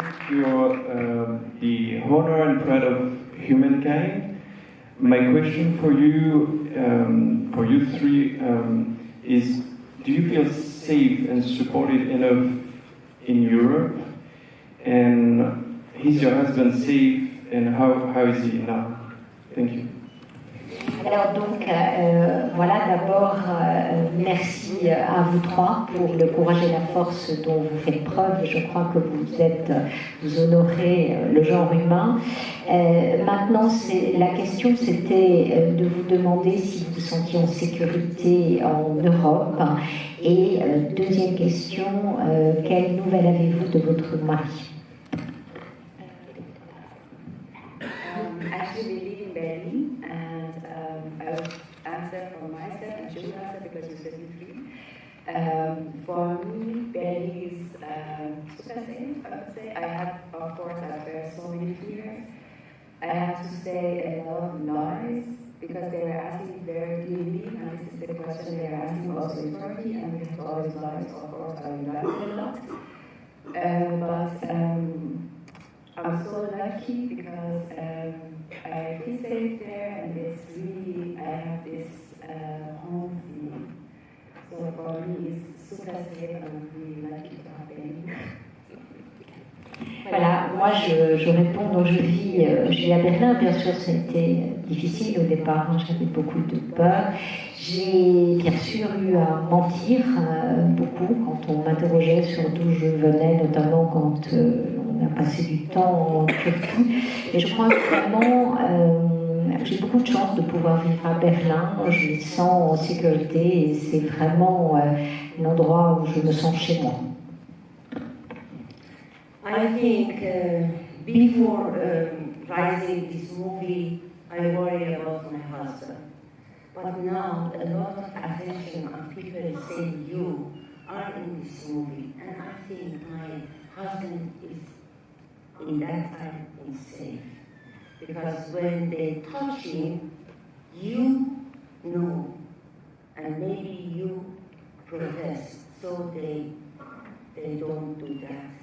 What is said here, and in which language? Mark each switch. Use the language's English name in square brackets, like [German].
[English] You're the honor and pride of humankind. My question for you three, is: do you feel safe and supported enough in Europe? And is your husband safe? And how is he now? Thank you. [French] Alors donc, voilà, d'abord, merci à vous trois pour le courage et la force dont vous faites preuve. Je crois que vous honorez le genre humain. Maintenant, la question, c'était de vous demander si vous vous sentiez en sécurité en Europe. Et deuxième question, quelles nouvelles avez-vous de votre mari? [English] Actually, we live in Berlin, and I will answer for myself, and she will answer because you said you three. For me, Berlin is super safe, I would say. I have, of course, after so many years, I have to say a lot of noise because they were asking where do you live, and this is the question they were asking also in Turkey, and we have to always noise, of course, I love it a lot. But I'm so lucky because I feel safe there, and it's really, I have this home feeling. So for me, it's super safe, and I'm really lucky to have been. [French] Voilà, moi je réponds, donc je vis à Berlin, bien sûr ça a été difficile au départ, hein, j'avais beaucoup de peur. J'ai bien sûr eu à mentir beaucoup quand on m'interrogeait sur d'où je venais, notamment quand on a passé du temps en Turquie. Et je crois que vraiment j'ai beaucoup de chance de pouvoir vivre à Berlin, je me sens en sécurité et c'est vraiment un endroit où je me sens chez moi. [English] I think before writing this movie, I worry about my husband. But now a lot of attention and people saying you are in this movie, and I think my husband is in that time is safe because when they touch him, you know, and maybe you protest, so they don't do that.